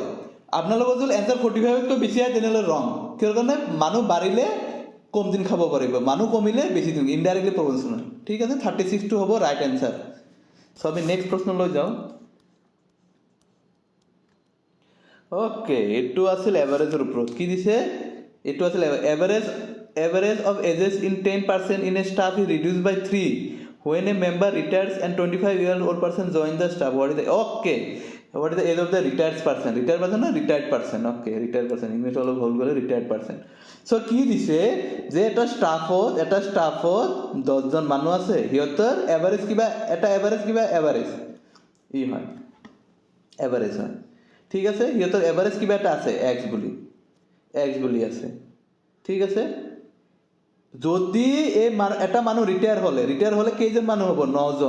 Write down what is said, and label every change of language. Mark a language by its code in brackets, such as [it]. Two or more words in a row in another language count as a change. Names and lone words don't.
[as] আপোনালোকৰ যদি এনচাৰ 45তকৈ বেছি হয়, তেনেহ'লে ৰং। কিহৰ কাৰণে, মানুহ বাঢ়িলে কম দিন খাব পাৰিব, মানুহ কমিলে বেছি দিন, [en] indirectly proportional. [as] ঠিক আছে, 36টো হ'ব [en] right answer. [as] চ' আমি নেক্সট প্ৰশ্নলৈ যাওঁ। অ'কে, এইটো আছিল এভাৰেজৰ ওপৰত। কি দিছে, এইটো আছিল [en] average of ages in 10% in a staff is reduce by 3 when a member retires and 25-year-old person join the staff. What is the age of the retired person? Retired person. Okay, retired person. English [as] অলপ ভুল গ'লে [en] retired person. [as] চ' কি দিছে যে এটা ষ্টাফত 10জন মানুহ আছে, সিহঁতৰ এভাৰেজ কিবা ই হয়, এভাৰেজ হয়। ঠিক আছে, সিহঁতৰ এভাৰেজ কিবা এটা আছে, এক্স বুলি আছে। ঠিক আছে, যদি এটা মানুহ ৰিটায়াৰ হ'লে কেইজন মানুহ হ'ব, 9জন।